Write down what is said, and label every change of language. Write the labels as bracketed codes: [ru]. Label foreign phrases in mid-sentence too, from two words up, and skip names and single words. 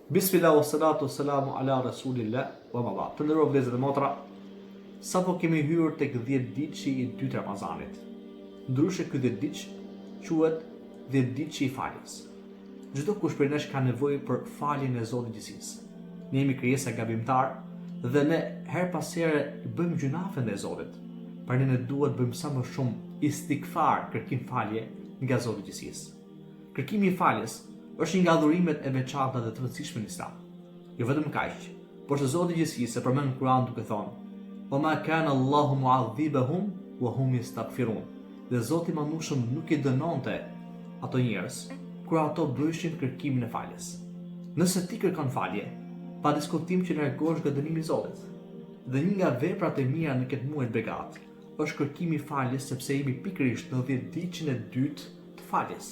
[ar] بسم الله والصلاة والسلام على رسول الله وأما بعد. [sq] Të nderuar vëllezër dhe motra, sapo kemi hyrë tek 10 ditëshi i dytë Ramazanit. Ndryshe ky 10 ditë quhet 10 ditëshi i faljes. Çdo kush prej nesh ka nevojë për faljen e Zotit gjithësisë. Ne jemi krijesa gabimtar dhe ne her pas here bëjmë gjunafe ndaj Zotit. Pra ne duhet bëjmë sa më shumë istighfar, kërkim falje nga Zoti i gjithësisë. Kërkimi i faljes është një nga adhurimet e veçanta dhe të rëndësishme në Islam. Jo vetëm kaq, por se Zoti i gjithësisë e përmend në Kur'an duke thonë: [ar] "وما كان الله معذبهم وهم يستغفرون." [sq] Dhe Zoti i Madhëshëm nuk i dënonte ato njerëz kur ato bëjshin kërkimin e faljes. Nëse ti kërkon falje, pa diskutim që largohesh nga dënimi i Zotit. Dhe një nga veprat e mira në këtë muaj Begat është kërkimi i faljes, sepse jemi pikërisht në 10 ditën e dytë të faljes.